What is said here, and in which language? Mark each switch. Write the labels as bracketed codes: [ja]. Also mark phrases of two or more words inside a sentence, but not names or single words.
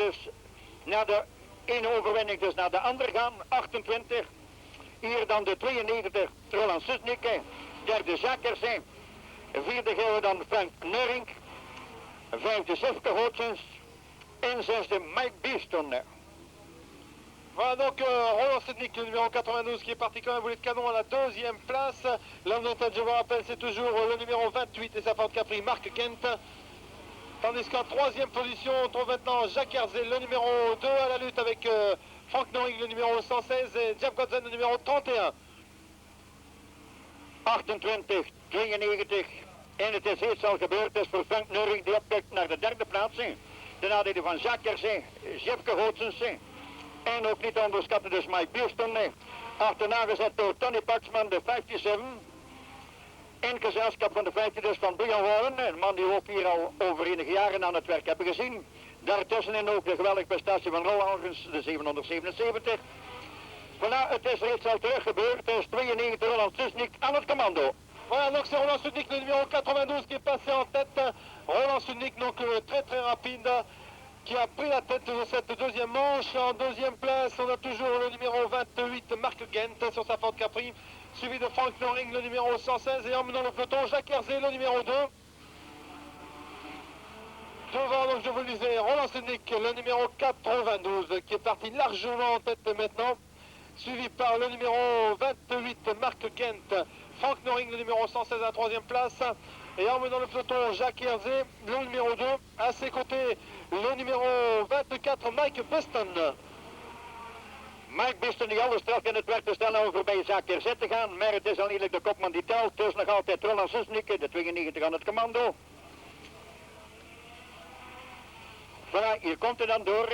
[nl] Dus naar de ene overwinning dus naar de andere gaan. 28. Hier dan de 92 Roland Sutnik. Derde Jacques Herzer. Vierde gaan we dan Frank Neuring. Vijfde Sefke Hootsens. En zesde Mike Beeston. [fr] Voilà donc Roland Sutnik, le numéro 92 qui est parti comme un boulet de canon à la deuxième place. L'homme de tête, je vous rappelle, c'est toujours le numéro 28 et sa Ford Capri, Mark Kent. Tandis qu'en troisième position, on trouve maintenant Jacques Herzé, le numéro 2 à la lutte avec Frank Noring, le numéro 116 et Jeff Godzen, le numéro 31. 28, 92. [nl] En het is iets al gebeurd, dus voor Frank Noring die opkijkt naar de derde plaats. Ten nadele van Jacques Herzé, Jefke Gootsens. En ook niet te onderschatten dus Mike Bierston. Achterna gezet door Tony Paxman, de 57. In gezelschap van de 50 dus van Brian Warren, een man die we ook hier al over enige jaren aan het werk hebben gezien. Daartussenin ook de geweldige prestatie van Roel Algens, de 777. Voilà, het is reeds al terug gebeurd. Het is 92 Roland Susnik aan het commando. [fr] Voilà, donc c'est Roland Sudnik, le numéro 92 qui est passé en tête. Roland Sudnik, donc très très rapide, qui a pris la tête de cette deuxième manche. En deuxième place, on a toujours le numéro 28, Marc Gent, sur sa Ford Capri, suivi de Frank Noring, le numéro 116, et emmenant le peloton, Jacques Herzé, le numéro 2. Devant, donc je vous le disais, Roland Sudnik, le numéro 92, qui est parti largement en tête maintenant, suivi par le numéro 28, Marc Gent, Frank Noring, le numéro 116 à la troisième place, et emmenant le peloton, Jacques Herzé, le numéro 2, à ses côtés, le numéro 24, Mike Beston. [nl] Mike Beston die alles straf in het werk te stellen om voorbij Jacques Herzé te gaan, maar het is al eerlijk de kopman die telt, dus nog altijd Roland Susnik, de 92 aan het commando. Voilà, hier komt het dan door.